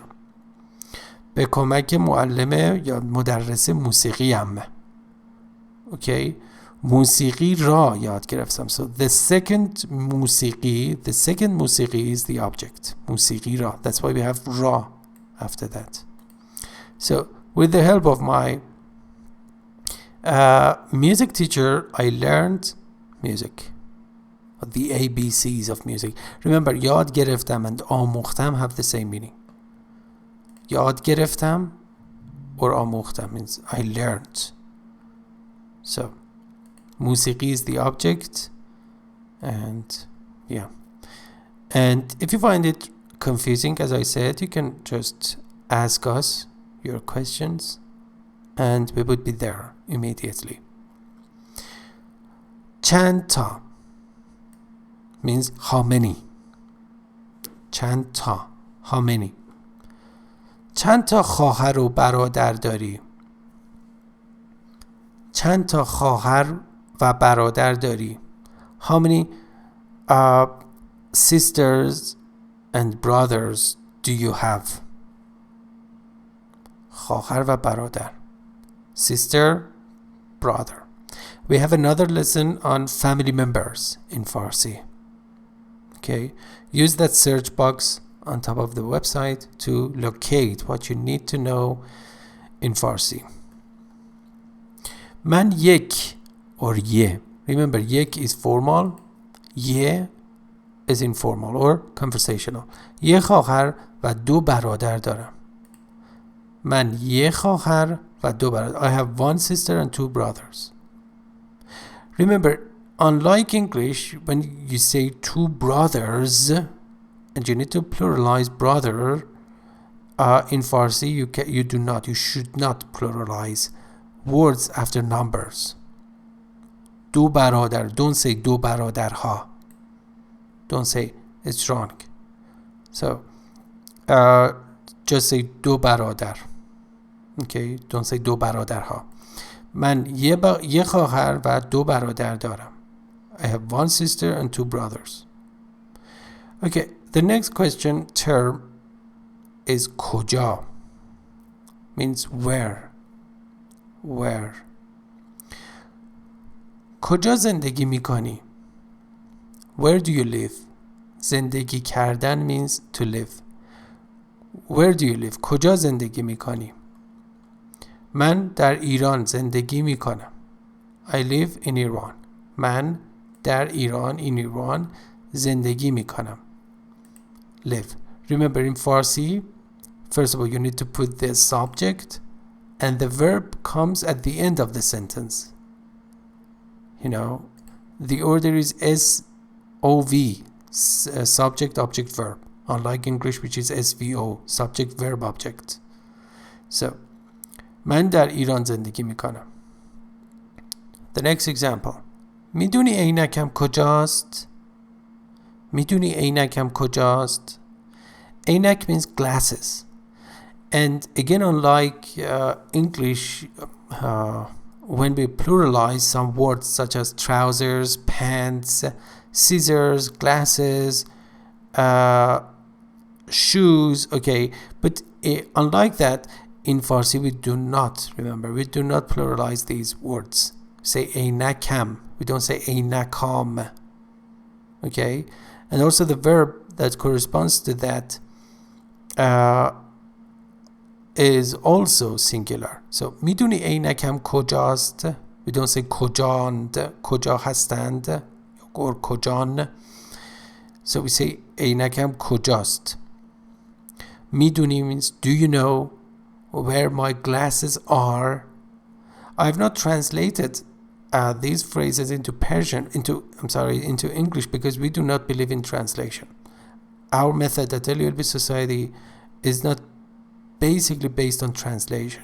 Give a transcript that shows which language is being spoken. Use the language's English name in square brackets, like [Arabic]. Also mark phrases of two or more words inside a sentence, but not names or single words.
[Persian] به کمک معلم یا مدرس موسیقیم. Okay. موسیقی را یاد گرفتم. [English] So the second موسیقی is the object. [Persian] موسیقی را. [English] That's why we have را after that. So with the help of my music teacher, I learned music. The ABCs of music. Remember, [Persian] یاد گرفتم [English] and آموختم have the same meaning. [Persian] یاد گرفتم [English] or آموختم means I learned. So موسیقی is the object, and yeah. And if you find it confusing, as I said, you can just ask us your questions and we would be there immediately. [Persian] چند تا [English] means how many. [Persian] چند تا, [English] how many. [Persian] چند تا خواهر و برادر داری؟ چند تا خواهر و برادر داری؟ [English] How many sisters and brothers do you have? [Persian] خواهر و برادر. [English] Sister, brother. We have another lesson on family members in Farsi. Okay, use that search box on top of the website to locate what you need to know in Farsi. [Persian] من یک or ye. [English] Remember, یک is formal, ye is informal or conversational. [Persian] یه خواهر و دو برادر دارم. من یه خواهر و دو برادر. [English] I have one sister and two brothers. Remember, unlike English, when you say two brothers, and you need to pluralize brother, in Farsi you should not pluralize words after numbers. [Persian] دو برادر. [English] Don't say [Persian] دو برادرها. [English] Don't say it's wrong. So just say [Persian] دو برادر. [English] Okay, don't say [Persian] دو برادرها. من یه خواهر و دو برادر دارم. [English] I have one sister and two brothers. Okay, the next question term is کجا. Means where. Where. [Persian] کجا زندگی میکنی؟ [English] Where do you live? زندگی کردن means to live. Where do you live? [Persian] کجا زندگی میکنی؟ من در ایران زندگی میکنم. [English] I live in Iran. [Persian] من در ایران [English] in Iran [Persian] زندگی میکنم. [English] Live. Remember, in Farsi, first of all, you need to put the subject and the verb comes at the end of the sentence. You know, the order is SOV, subject, object, verb. Unlike English, which is SVO, subject, verb, object. [Persian] So, من در ایران زندگی میکنم. [English] The next example. [Persian] میدونی عینکم کجاست؟ میدونی عینکم کجاست؟ [English] عینک means glasses. And again, unlike English, when we pluralize some words such as trousers, pants, scissors, glasses, shoes. Okay, but unlike that, in Farsi we do not, remember, we do not pluralize these words. Say عینکم, we don't say عینکام. Okay, and also the verb that corresponds to that is also singular. [Persian] So میدونی عینکم کجاست? [English] We don't say کجاند, [Persian] کجا هستند, [English] or کجان. So we say [Persian] عینکم کجاست. [English] میدونی means do you know where my glasses are? I have not translated these phrases into Persian, into English, because we do not believe in translation. Our method at LULB Society is not basically based on translation.